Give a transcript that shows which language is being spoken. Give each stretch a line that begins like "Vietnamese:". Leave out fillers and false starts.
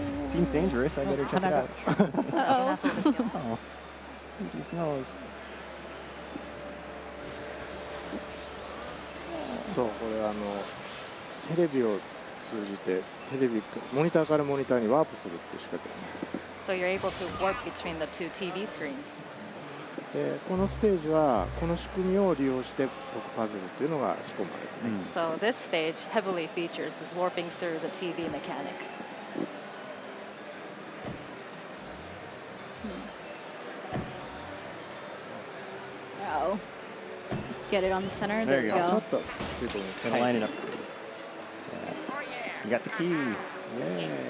English: Seems dangerous. I better check it out. Uh-oh.
Japanese: そうですよ。
English: Oh, Luigi's nose.
Japanese: そうこれテレビを通じてモニターからモニターにワープするっていう仕掛けなんです
English: So you're able to warp between the two TV screens.
Japanese: でこのステージはこの仕組みを利用して解くパズルっていうのが仕込まれています
English: So this stage heavily features this warping through the TV mechanic. Oh. Let's get it on the center. There There we you
Japanese: ちょ
English: go.
Japanese: っとついてみます
English: Gotta line it up. Yeah. You got the key. Yay.